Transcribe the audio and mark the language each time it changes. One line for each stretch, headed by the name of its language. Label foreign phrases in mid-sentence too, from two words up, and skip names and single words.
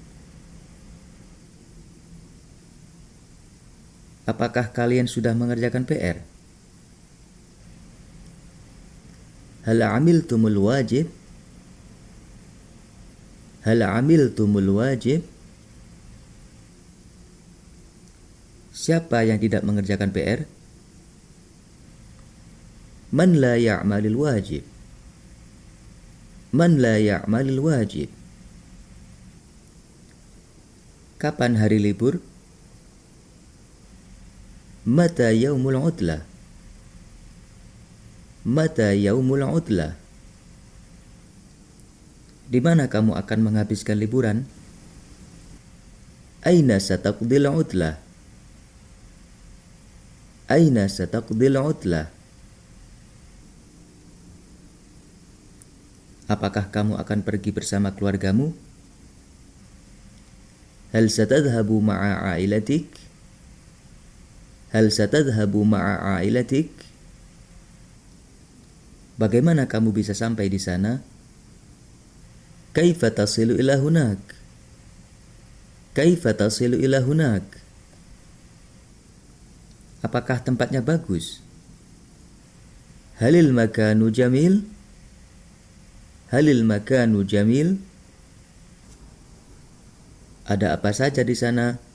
Indonesian: Apakah kalian sudah mengerjakan PR?
Arabic: هل عملتم الواجب? هل عملتم الواجب?
Indonesian: Siapa yang tidak mengerjakan PR?
Arabic: من لا يعمل الواجب? من لا يعمل الواجب?
Indonesian: Kapan hari libur?
Arabic: متى يوم العطلة? متى يوم العطلة?
Indonesian: Di mana kamu akan menghabiskan liburan?
Arabic: أين ستقضي العطلة? أين ستقضي العطلة?
Indonesian: Apakah kamu akan pergi bersama keluargamu?
Arabic: هل ستذهب مع عائلتك? هل ستذهب مع عائلتك?
Indonesian: Bagaimana kamu bisa sampai di sana?
Arabic: كيف تصل إلى هناك؟ كيف تصل إلى هناك?
Indonesian: Apakah tempatnya bagus?
Arabic: هل المكان جميل؟ هل المكان جميل?
Indonesian: Ada apa saja di sana?